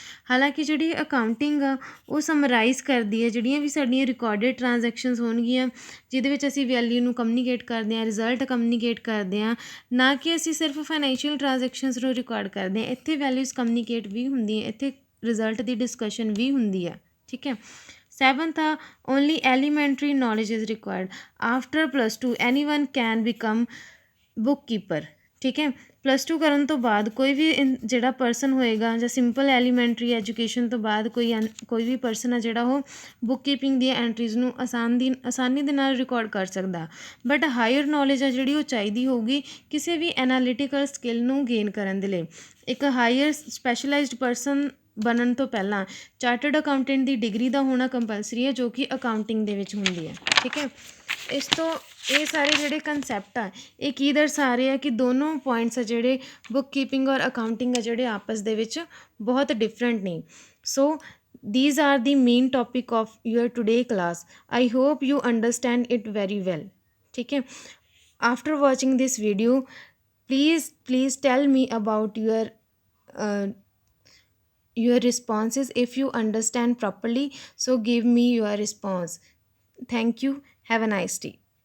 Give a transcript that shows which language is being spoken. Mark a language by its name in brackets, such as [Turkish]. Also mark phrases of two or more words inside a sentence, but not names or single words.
[Punjabi] ਹਾਲਾਂਕਿ ਜਿਹੜੀ ਅਕਾਊਂਟਿੰਗ ਆ ਉਹ ਸਮਰਾਈਜ਼ ਕਰਦੀ ਹੈ ਜਿਹੜੀਆਂ ਵੀ ਸਾਡੀਆਂ [English] recorded transactions [Punjabi] ਹੋਣਗੀਆਂ, ਜਿਹਦੇ ਵਿੱਚ ਅਸੀਂ ਵੈਲਿਊ ਨੂੰ ਕਮਿਊਨੀਕੇਟ ਕਰਦੇ ਹਾਂ, ਰਿਜ਼ਲਟ ਕਮਿਊਨੀਕੇਟ ਕਰਦੇ ਹਾਂ, ਨਾ ਕਿ ਅਸੀਂ ਸਿਰਫ [English] financial transactions [Punjabi] ਨੂੰ ਰਿਕਾਰਡ ਕਰਦੇ ਹਾਂ। ਇੱਥੇ ਵੈਲਿਊਜ਼ ਕਮਿਊਨੀਕੇਟ ਵੀ ਹੁੰਦੀਆਂ, ਇੱਥੇ ਰਿਜ਼ਲਟ ਦੀ ਡਿਸਕਸ਼ਨ ਵੀ ਹੁੰਦੀ ਆ, ਠੀਕ ਹੈ। [English] Seventh, only elementary knowledge is required. After +2 anyone can become bookkeeper, [Punjabi] ਠੀਕ ਹੈ। +2 ਕਰਨ ਤੋਂ ਬਾਅਦ ਕੋਈ ਵੀ ਜਿਹੜਾ ਪਰਸਨ ਹੋਏਗਾ ਜਾਂ [English] simple elementary education [Punjabi] ਤੋਂ ਬਾਅਦ ਕੋਈ ਵੀ ਪਰਸਨ ਆ ਜਿਹੜਾ ਉਹ [English] book keeping [Punjabi] ਦੀਆਂ ਐਂਟਰੀਜ਼ ਨੂੰ ਆਸਾਨੀ ਦੇ ਨਾਲ ਰਿਕਾਰਡ ਕਰ ਸਕਦਾ। ਬਟ [English] higher knowledge [Punjabi] ਆ ਜਿਹੜੀ ਉਹ ਚਾਹੀਦੀ ਹੋਊਗੀ ਕਿਸੇ ਵੀ [English] analytical skill [Punjabi] ਨੂੰ ਗੇਨ ਕਰਨ ਦੇ ਲਈ। ਇੱਕ [English] higher specialized person [Punjabi] ਬਣਨ ਤੋਂ ਪਹਿਲਾਂ [English] chartered accountant [Punjabi] ਦੀ ਡਿਗਰੀ ਦਾ ਹੋਣਾ ਕੰਪਲਸਰੀ ਹੈ, ਜੋ ਕਿ ਅਕਾਊਂਟਿੰਗ ਦੇ ਵਿੱਚ ਹੁੰਦੀ ਹੈ, ਠੀਕ ਹੈ। ਇਸ ਤੋਂ ਇਹ ਸਾਰੇ ਜਿਹੜੇ ਕੰਸੈਪਟ ਆ ਇਹ ਕੀ ਦਰਸਾ ਰਹੇ ਆ ਕਿ ਦੋਨੋਂ ਪੁਆਇੰਟਸ ਆ ਜਿਹੜੇ [English] book keeping [Punjabi] ਔਰ ਅਕਾਊਂਟਿੰਗ ਆ ਜਿਹੜੇ ਆਪਸ ਦੇ ਵਿੱਚ ਬਹੁਤ ਡਿਫਰੈਂਟ ਨੇ। [English] ਸੋ these are the main topic of your today class. I hope you understand it very well, [Hindi] ठीक है। [English] After watching this video, please tell me about your responses if you understand properly. So give me your response. Thank you. Have a nice day.